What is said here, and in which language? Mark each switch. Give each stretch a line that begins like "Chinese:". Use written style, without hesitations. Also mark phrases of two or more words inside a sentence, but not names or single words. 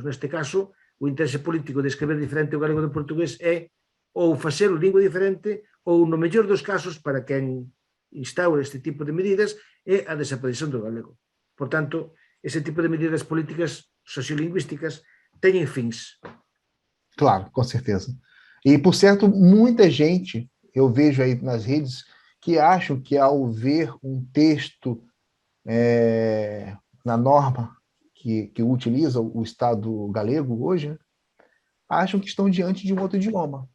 Galician: Neste caso, o interese político de escrever diferente o galego do portugués é ou facer lingua diferente ou, no mellor dos casos, para quen instaura este tipo de medidas, é a desaparición do galego. Por tanto, ese tipo de medidas políticas sociolingüísticas teñen fins.
Portuguese: Claro, com certeza. E, por certo, muita gente, eu vejo aí nas redes, que acham que ao ver um texto na norma que utiliza o Estado galego hoje, acham que estão diante de um outro idioma.